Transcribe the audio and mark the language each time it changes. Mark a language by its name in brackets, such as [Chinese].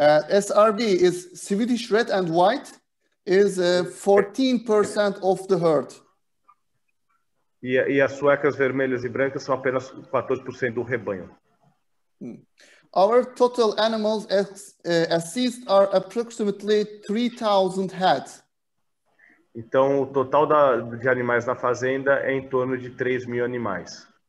[English] SRB is Swedish Red and White is 14% of the herd. [Portuguese] E as suecas vermelhas e brancas são apenas 14% do rebanho. [English] Our total animals assist are approximately 3,000 head. [Portuguese] Então, o total de animais na fazenda é em torno de 3.000 animais.